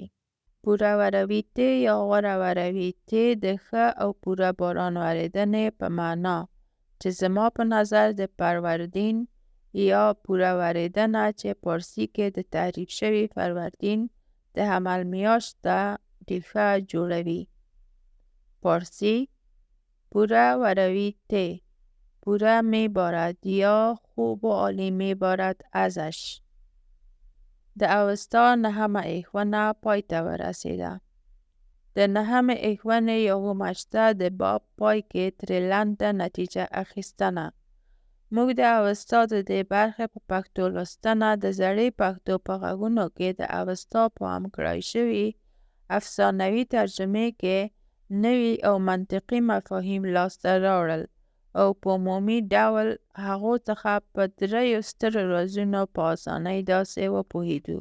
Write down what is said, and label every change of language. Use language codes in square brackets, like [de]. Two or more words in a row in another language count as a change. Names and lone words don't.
[ps] پوره وروي تی یا غوره وروي تی د ښه او پوره باران ورېدنې په معنا چې زما په نظر د فروردین یا پوره ورېدنه چې پارسي کې د تعریف شوي فروردین د حمل میاشت ده ریښه جوړوي. [fa] پارسی [ae] پوره وروی تی، [fa] پوره می بارد یا خوب و عالی می بارد ازش. [ps] د اوستا نهمه اخوانه پای ته ورسیده. د نهمه اخوانه یومه شته د باب پای کې ترې لنډه نتیجه اخیستنه. موږ د اوستا د دې برخې په پښتو لوستنه د زړې پښتو په غږونو کې د اوستا په پام کړای شوي افسانوي ترجمې کې نوي او منطقي مفاهیم لاسته راوړل او په عمومي ډول هغو څخه په دریو سترو رازونو په اسانۍ داسې وپوهېدو.